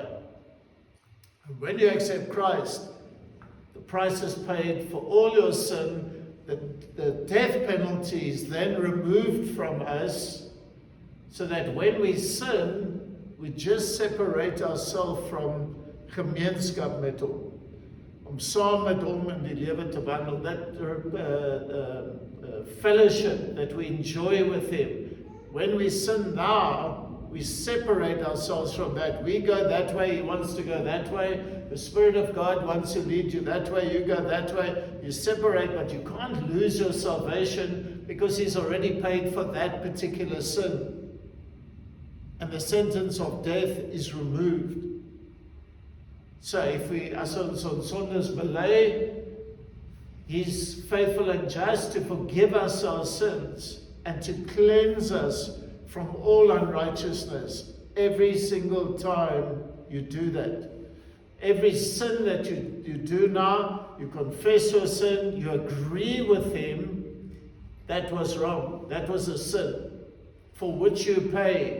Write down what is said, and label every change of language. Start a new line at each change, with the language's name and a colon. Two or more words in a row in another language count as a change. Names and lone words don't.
English: And when you accept Christ, the price is paid for all your sin. The death penalty is then removed from us, so that when we sin, we just separate ourselves from
Afrikaans: gemeenskap met hom. Om saam met hom in die lewe te wandel,
English: that fellowship that we enjoy with him. When we sin now, we separate ourselves from that. We go that way, he wants to go that way. The Spirit of God wants to lead you that way, you go that way. You separate, but you can't lose your salvation because he's already paid for that particular sin. And the sentence of death is removed. So if we,
Afrikaans: as ons sondes bely,
English: he's faithful and just to forgive us our sins and to cleanse us from all unrighteousness. Every single time you do that. Every sin that you do now, you confess your sin, you agree with him, that was wrong, that was a sin for which you paid.